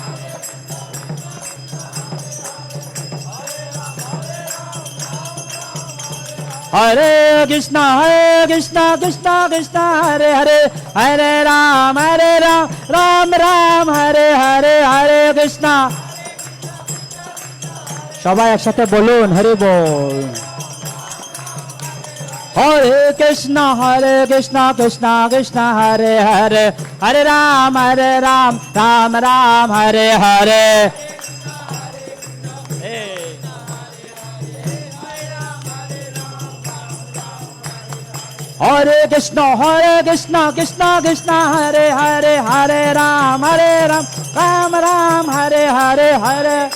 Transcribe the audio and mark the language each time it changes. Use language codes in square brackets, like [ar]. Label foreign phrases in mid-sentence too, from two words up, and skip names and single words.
[sa] Hare Krishna, Krishna Krishna, Hare Hare, Hare Ram, Ram Ram, Hare Hare, Hare Krishna. [bn] সবাই একসাথে বলুন হরি বল। [sa] Hare Krishna Krishna Krishna Hare Hare Hare Ram Ram Ram Hare Hare Hare Krishna Krishna Krishna Hare Hare Hare Ram Ram Ram Hare Hare Hare